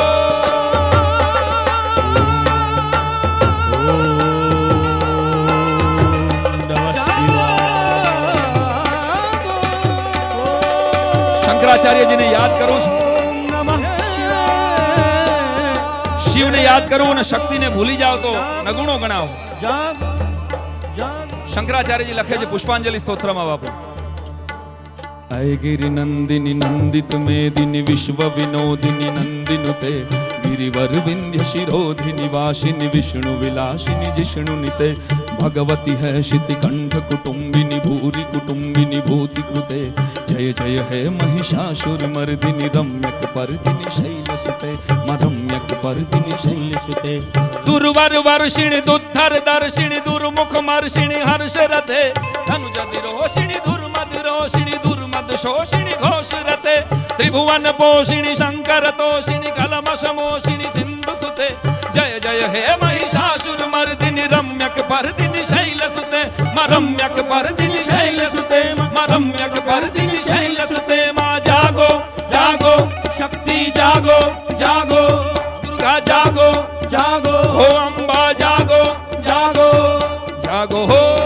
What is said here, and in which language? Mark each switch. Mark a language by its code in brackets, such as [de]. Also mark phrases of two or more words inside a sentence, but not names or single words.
[gu] શંકરાચાર્ય જી ને યાદ કરો, શિવ ને યાદ કરો અને શક્તિને ભૂલી જાઓ તો નગુણો ગણાવો। શંકરાચાર્ય जी લખે છે પુષ્પાંજલિ સ્તોત્રમાં બાપુ। [sa] अय गिरि नंदिनी नंदित मेदिनी विश्व विनोदिनी नंदिनुते गिरिवर विंध्य शिरोधिनी वासिनी विष्णु विलासिनी जिष्णु निते भगवती है शितिकंठ कुटुंबिनी भूरि कुटुंबिनी भूति कृते जय जय है महिषासुर मर्दिनी रम्यक पर्दिनी शैलसुते मरम्यक पर्दिनी शैलसुते दुर्वर वर्षिणी दुद्धर दर्शिनी दुर्मुख मर्षिणी हर्ष रथे धनुज रोषिणी दुर्मद रोषिणी दुर्मद शोषिणी घोष रते त्रिभुवन पोषिणी शंकर तोषिणी कलमश मोषिणी सिंधु सुते जय जय हे महिषासुर मर्दिनी रम्यक पर्दिनी शैलसुते मरम्यक पर्दिनी शैलसुते मरम्यक पर्दिनी शैलसुते। [hi] मां जागो जागो शक्ति जागो जागो, दुर्गा जागो जागो, हो अंबा जागो जागो जागो हो।